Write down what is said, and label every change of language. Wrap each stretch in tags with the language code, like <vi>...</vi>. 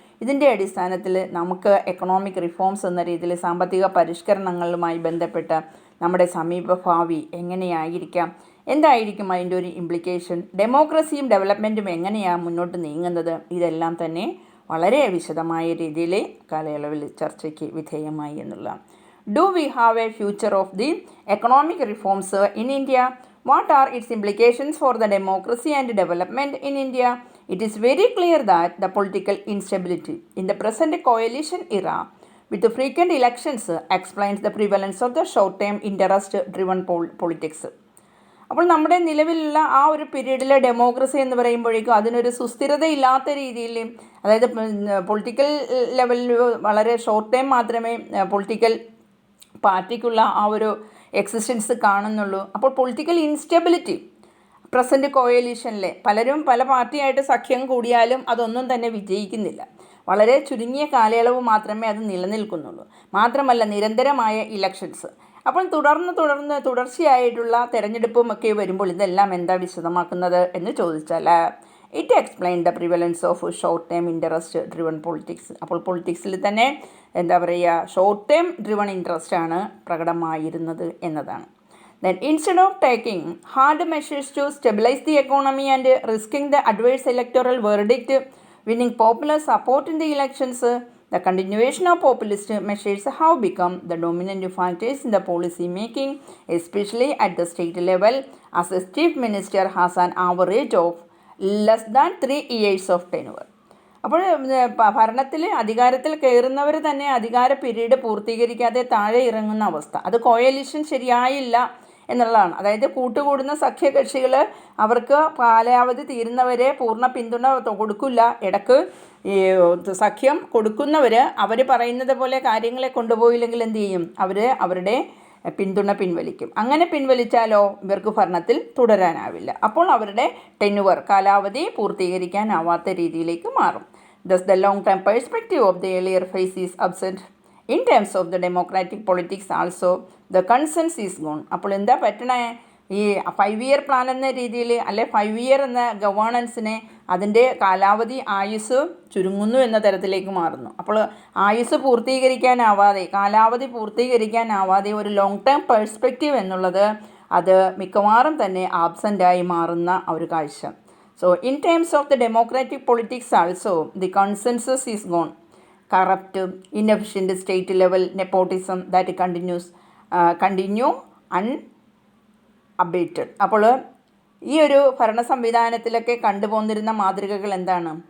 <ml>ഇതിൻ്റെ അടിസ്ഥാനത്തിൽ നമുക്ക് എക്കണോമിക് റിഫോംസ് എന്ന രീതിയിൽ സാമ്പത്തിക പരിഷ്കരണങ്ങളുമായി ബന്ധപ്പെട്ട് നമ്മുടെ സമീപഭാവി എങ്ങനെയായിരിക്കാം, എന്തായിരിക്കും അതിൻ്റെ ഒരു ഇംപ്ലിക്കേഷൻ, ഡെമോക്രസിയും ഡെവലപ്മെൻറ്റും എങ്ങനെയാണ് മുന്നോട്ട് നീങ്ങുന്നത്, ഇതെല്ലാം തന്നെ വളരെ വിശദമായ രീതിയിൽ കാലയളവിൽ ചർച്ചയ്ക്ക് വിധേയമായി എന്നുള്ളതാണ്.</ml> <en>Do we have a future of the economic reforms in India? What are its implications for the democracy and development in India? It is very clear that the political instability in the present coalition era with the frequent elections explains the prevalence of the short-term interest-driven politics.</en> <ml>അപ്പോൾ നമ്മുടെ നിലവിലുള്ള ആ ഒരു പീരീഡിലെ democracy എന്ന് പറയുമ്പോഴേക്കും അതിനൊരു സുസ്ഥിരതയില്ലാത്ത രീതിയിൽ, അതായത് പൊളിറ്റിക്കൽ ലെവലിൽ വളരെ ഷോർട്ട് ടൈം മാത്രമേ പൊളിറ്റിക്കൽ പാർട്ടിക്കുള്ള ആ ഒരു എക്സിസ്റ്റൻസ് കാണുന്നുള്ളൂ. അപ്പോൾ പൊളിറ്റിക്കൽ ഇൻസ്റ്റെബിലിറ്റി പ്രസൻറ്റ് കോയലീഷനിലെ പലരും പല പാർട്ടിയായിട്ട് സഖ്യം കൂടിയാലും അതൊന്നും തന്നെ വിജയിക്കുന്നില്ല. വളരെ ചുരുങ്ങിയ കാലയളവ് മാത്രമേ അത് നിലനിൽക്കുന്നുള്ളൂ. മാത്രമല്ല നിരന്തരമായ ഇലക്ഷൻസ്. അപ്പോൾ തുടർച്ചയായിട്ടുള്ള തെരഞ്ഞെടുപ്പും ഒക്കെ വരുമ്പോൾ ഇതെല്ലാം എന്താ വിശദമാക്കുന്നത് എന്ന് ചോദിച്ചാൽ</ml> <en>It explain the prevalence of short term interest driven politics.</en> <ml>അപ്പോൾ പൊളിറ്റിക്സിൽ തന്നെ എന്താ പറയുക, ഷോർട്ട് ടേം ഡ്രിവൺ ഇൻട്രസ്റ്റ് ആണ് പ്രകടമായിരുന്നത് എന്നതാണ്.</ml> <en>Then instead of taking hard measures to stabilize the economy and risking the adverse electoral verdict winning popular support in the elections, the continuation of populist measures have become the dominant factors in the policy making, especially at the state level, as the chief minister has an average of less than 3 years of tenure.</en> <ml>അപ്പോൾ അധികാരത്തിൽ കയറുന്നവർ തന്നെ അധികാര period പൂർത്തീകരിക്കാതെ താഴെ ഇറങ്ങുന്ന അവസ്ഥ. അത് coalition ശരിയായില്ല എന്നുള്ളതാണ്. അതായത് കൂട്ടുകൂടുന്ന സഖ്യകക്ഷികൾ അവർക്ക് കാലാവധി തീരുന്നവരെ പൂർണ്ണ പിന്തുണ കൊടുക്കില്ല. ഇടയ്ക്ക് ഈ സഖ്യം കൊടുക്കുന്നവർ അവർ പറയുന്നത് പോലെ കാര്യങ്ങളെ കൊണ്ടുപോയില്ലെങ്കിൽ എന്ത് ചെയ്യും, അവർ അവരുടെ പിന്തുണ പിൻവലിക്കും. അങ്ങനെ പിൻവലിച്ചാലോ ഇവർക്ക് ഭരണത്തിൽ തുടരാനാവില്ല. അപ്പോൾ അവരുടെ ടെന്യുവർ കാലാവധി പൂർത്തീകരിക്കാനാവാത്ത രീതിയിലേക്ക് മാറും.</ml> <en>Thus the long term perspective of the earlier phase is absent. In terms of the democratic politics also the consensus is gone.</en> <ml>അപ്പോൾ എന്താ പറ്റണേ, ഈ 5 year പ്ലാൻ എന്ന രീതിയിൽ അല്ലെ 5 year എന്ന ഗവേണൻസിനെ അതിൻ്റെ കാലാവധി ആയുസ് ചുരുങ്ങുന്നു എന്ന തരത്തിലേക്ക് മാറുന്നു. അപ്പോൾ ആയുസ് പൂർത്തീകരിക്കാനാവാതെ കാലാവധി പൂർത്തീകരിക്കാനാവാതെ ഒരു ലോങ് ടേം പെർസ്പെക്റ്റീവ് എന്നുള്ളത് അത് മിക്കവാറും തന്നെ ആബ്സെൻ്റായി മാറുന്ന ഒരു കാഴ്ച.</ml> <en>So in terms of the democratic politics also the consensus is gone. Corrupt, inefficient state level nepotism that continue unabated.</en> <ml>അപ്പോൾ ഈ ഒരു ഭരണ സംവിധാനത്തിലൊക്കെ കണ്ടുപോന്നിരുന്ന മാതൃകകൾ എന്താണ്?</ml>